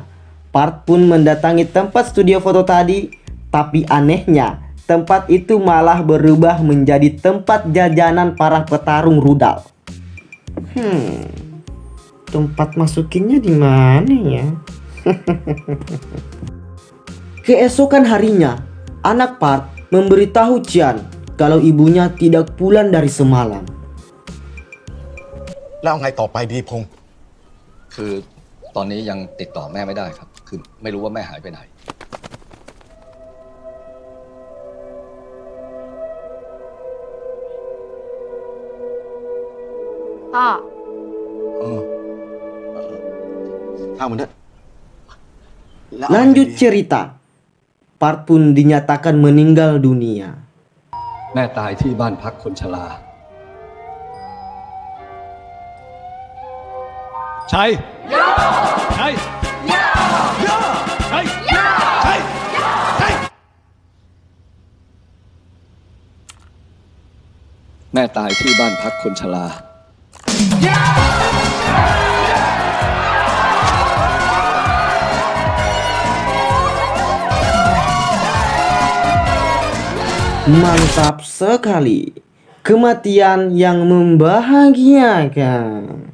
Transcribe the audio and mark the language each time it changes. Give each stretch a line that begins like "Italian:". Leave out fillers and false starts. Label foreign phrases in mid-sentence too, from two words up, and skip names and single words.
Indonesian: Part pun mendatangi tempat studio foto tadi, tapi anehnya tempat itu malah berubah menjadi tempat jajanan para petarung rudal. Tempat masukinnya di mana ya? Keesokan harinya, anak Part memberitahu Cian kalau ibunya tidak pulang dari semalam.
Thai: แล้วไงต่อไปดีพงษ์ คือตอนนี้ยังติดต่อแม่ไม่ได้ครับ คือไม่รู้ว่าแม่หายไปไหน พ่อ ช่างมันเถอะ
Indonesian: Lanjut cerita, Part pun dinyatakan meninggal dunia.
Thai: แม่ตายที่บ้านพักคนชรา ใช่ใช่ใช่ แม่ตายที่บ้านพักคนชรา
Indonesian: Mantap sekali. Kematian yang membahagiakan.